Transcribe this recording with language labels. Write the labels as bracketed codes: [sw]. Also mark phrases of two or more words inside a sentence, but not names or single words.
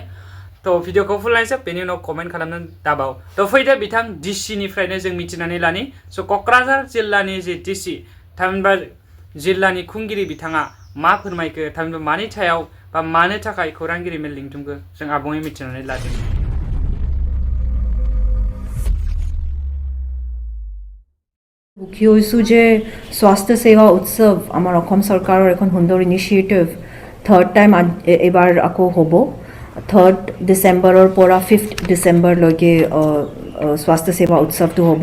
[brx] तो भिडिअखौ फुल नायजोब, बेनि उनाव कमेन्ट खालामनो दाबाव। तो फैदो बिथां डिसिनिफ्रायनो जों मिथिनानै लानि। स' क'क्राझार जिल्लानि जे डिसि थामहिनबा जिल्लानि खुंगिरि बिथाङा मा फोरमायखो, थामहिनबा मानि सायाव बा मानो थाखाय खौरांगिरि मेल लिंथुमखो, जों आबुङै मिथिनानै लादों। [as] সুখী হৈছোঁ যে স্বাস্থ্য সেৱা উৎসৱ আমাৰ অসম চৰকাৰৰ এখন সুন্দৰ [en] initiative third time [as] এইবাৰ আকৌ হ'ব। 3 ডিচেম্বৰৰ পৰা 5 ডিচেম্বৰলৈকে স্বাস্থ্য সেৱা উৎসৱটো হ'ব।